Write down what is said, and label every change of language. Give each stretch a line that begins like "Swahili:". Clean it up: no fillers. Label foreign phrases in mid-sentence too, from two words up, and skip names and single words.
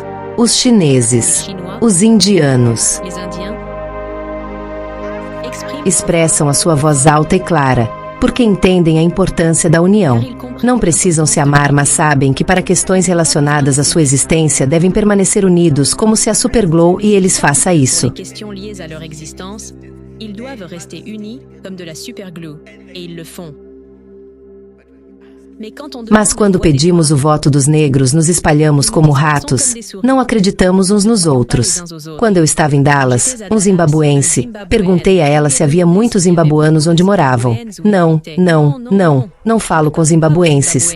Portuguese: Os chineses. Os indianos. Expressam a sua voz alta e clara, porque entendem a importância da união. Não precisam se amar, mas sabem que para questões relacionadas à sua existência devem permanecer unidos como se a Superglow e eles façam isso.
French: Ils doivent rester unis comme de la superglue, et ils le font.
Portuguese: Mas quando pedimos o voto dos negros, nos espalhamos como ratos. Não acreditamos uns nos outros. Quando eu estava em Dallas, um zimbabuense, perguntei a ela se havia muitos zimbabuanos onde moravam. Não falo com zimbabuenses.